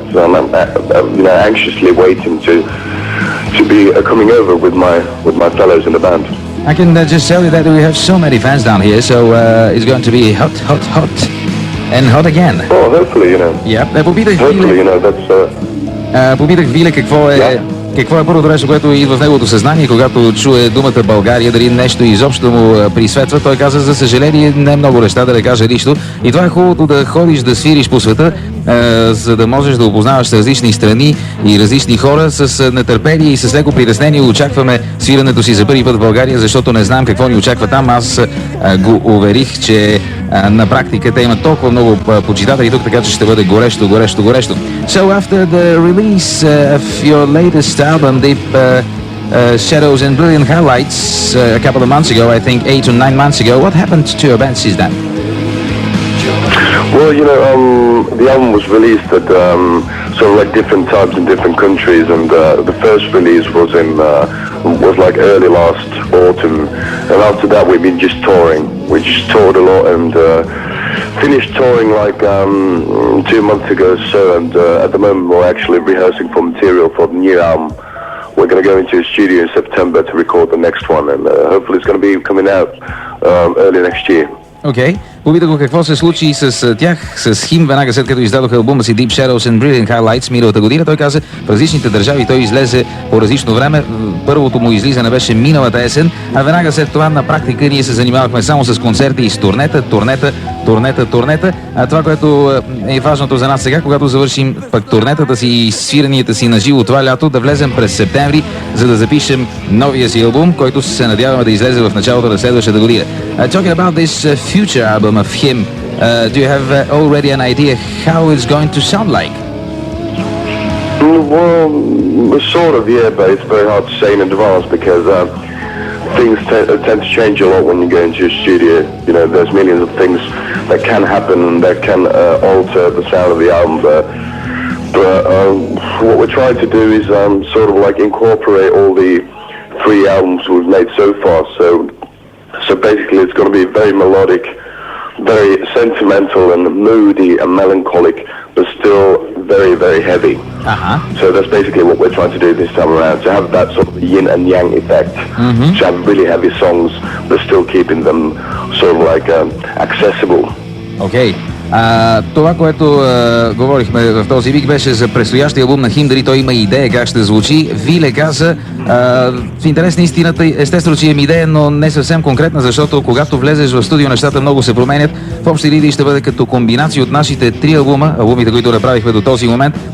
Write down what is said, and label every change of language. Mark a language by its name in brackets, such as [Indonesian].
[English] So I'm you know, anxiously waiting to be coming over with my fellows in the band. I can just tell you that we have so many fans down here, so it's going to be hot. And hot again. Oh, hopefully, you know. Yeah, hopefully, you know, that's... [Bulgarian] Попитах Виле какво е първото нещо, което идва в неговото съзнание, когато чуе думата България, дали нещо изобщо му присветва. Той каза, за съжаление, не е много неща, да не кажа нищо. И това е хубавото да ходиш, да свириш по света, за да можеш да опознаваш различни страни и различни хора. С нетърпение и с леко притеснение очакваме свирането си за първи път в България, защото не знам какво ни очаква там. Аз го уверих, че на практика те имат толкова много почитатели тук, така че ще бъде горещо. [English] So after the release of your latest album, Deep Shadows and Brilliant Highlights, a couple of months ago, I think 8 or 9 months ago, what happened to your band since then? Well, you know, the album was released at sort of like different times in different countries, and the first release was like early last autumn, and after that we've been just touring. We just toured a lot and finished touring like 2 months ago or so, and at the moment we're actually rehearsing for material for the new album. We're going to go into a studio in September to record the next one, and hopefully it's going to be coming out early next year. [Bulgarian] Окей. Попитах го какво се случи с тях, с хим, веднага след като издадоха албума си Deep Shadows and Brilliant Highlights миналата година. Той каза, в различните държави той излезе по различно време. Първото му излизане беше миналата есен, а веднага след това на практика ние се занимавахме само с концерти и с турнета. А това, което е важното за нас сега, когато завършим пък турнетата си и свиранията си на живо това лято, да влезем през септември, за да запишем новия си албум, който се надяваме да излезе в началото на следващата година. [English] Talking about this future album of him, do you have already an idea how it's going to sound like? Well, sort of, yeah, but it's very hard to say in advance because things tend to change a lot when you go into a studio. You know, there's millions of things that can happen and that can alter the sound of the album. But what we're trying to do is sort of like incorporate all the 3 albums we've made so far. So basically it's going to be very melodic, very sentimental and moody and melancholic, but still very, very heavy. So that's basically what we're trying to do this time around, to have that sort of yin and yang effect, to have really heavy songs, but still keeping them sort of like accessible. Okay. [Bulgarian] Това, което говорихме в този вик, беше за предстоящия албум на хим, дали той има идея как ще звучи. Виле каза, в интерес на истината, естествено, че имам идея, но не съвсем конкретна, защото когато влезеш в студио, нещата много се променят. В общи линии ще бъде като комбинация от нашите 3 албума, албумите, които направихме до този момент.